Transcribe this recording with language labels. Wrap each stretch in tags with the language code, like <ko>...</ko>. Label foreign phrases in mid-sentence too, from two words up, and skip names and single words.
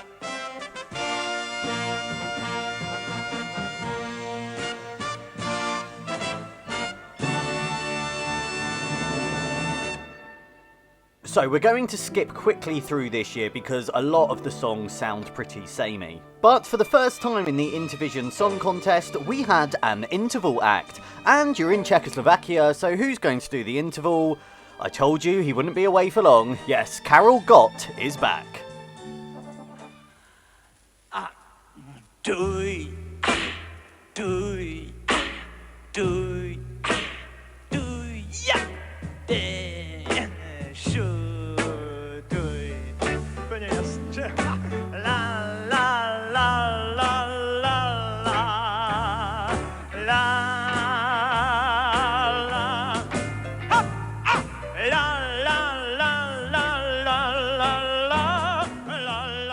<en>So we're going to skip quickly through this year because a lot of the songs sound pretty samey. But for the first time in the Intervision Song Contest, we had an interval act. And you're in Czechoslovakia, so who's going to do the interval? I told you he wouldn't be away for long. Yes, Karel Gott is back. Duj, duj, duj, duj, ja, duj.</en> <cs>Úplně jasně. La, la, la, la, la, la, la, la, ha, ha, la, la, la, la, la, la, la, la.</cs>